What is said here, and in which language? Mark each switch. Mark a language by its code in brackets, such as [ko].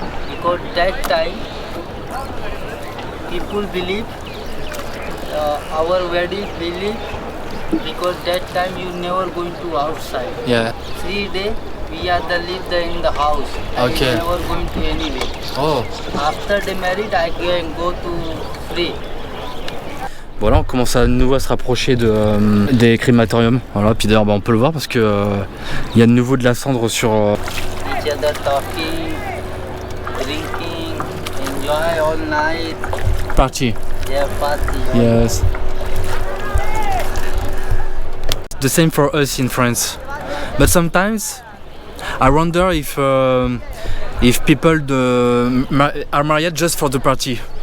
[en] Because that time people believe our wedding believe because that time you never going to outside. Yeah. 3 days we are in the house. Okay. I never going to anywhere. Oh. After the marriage I can go to free. [fr] Voilà, on commence à nouveau à se rapprocher des crématoriums. Voilà, puis d'ailleurs on peut le voir parce que il y a de nouveau de la cendre sur. [en] Each other talking, drinking, enjoy all night. Party. Yeah, party. Yes. The same for us in France. But sometimes I wonder if people are married just for the party.